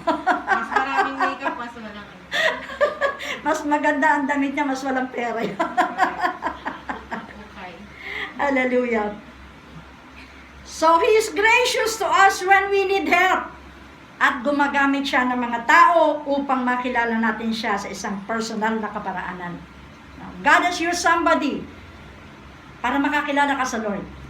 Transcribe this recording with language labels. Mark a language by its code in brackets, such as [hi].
[tl] Mas maraming makeup, mas walang Mas maganda ang damit niya, mas walang pera. Okay. Hallelujah. [en] So, He is gracious to us when we need help. [tl] At gumagamit siya ng mga tao upang makilala natin siya sa isang personal na kaparaanan. [en] God has used somebody [tl] para makakilala ka sa [en] Lord.